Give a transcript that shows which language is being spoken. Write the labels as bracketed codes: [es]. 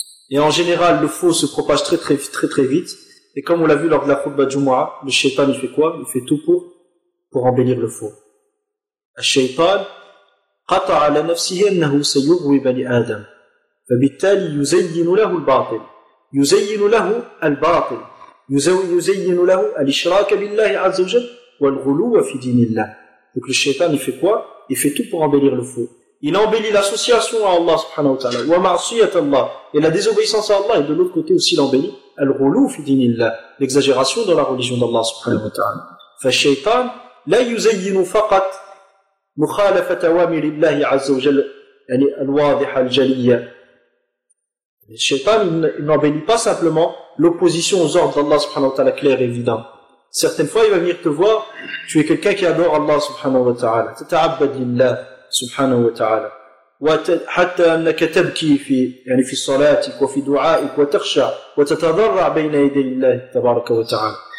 [fr] Et en général, le faux se propage très très très très vite. Et comme on l'a vu lors de la khutbah Jumu'ah, le shaitan il fait quoi? Il fait tout pour embellir le faux. [ar] الشيطان قطع على نفسه أنه سيغوي بني آدم فبالتالي يزين له الباطل يزين له الباطل يزين له الإشراك بالله عز وجل والغلو في دين الله. [fr] Donc le shaitan il fait quoi? Il fait tout pour embellir le faux. Il embellit l'association à Allah subhanahu wa ta'ala [ar] wa ma'asiyat Allah, [fr] et la désobéissance à Allah, et de l'autre côté aussi l'embellit [ar] al-ghulu fi dinillah, [fr] l'exagération dans la religion d'Allah subhanahu wa ta'ala. [ar] فالشيطان لا يزين فقط مخالفة أوامر الله عز وجل يعني الواضحة الجلية. [fr] Le shaitan n'embellit pas simplement l'opposition aux ordres d'Allah subhanahu wa ta'ala clair et évident. Certaines fois il va venir te voir, tu es quelqu'un qui adore Allah subhanahu wa ta'ala, tu t'abad lillah subhanahu wa ta'ala, [ar] حتى أنك تبكي في يعني في صلاتك وفي دعائك وتخشى وتتضرع بين يدي الله تبارك وتعالى.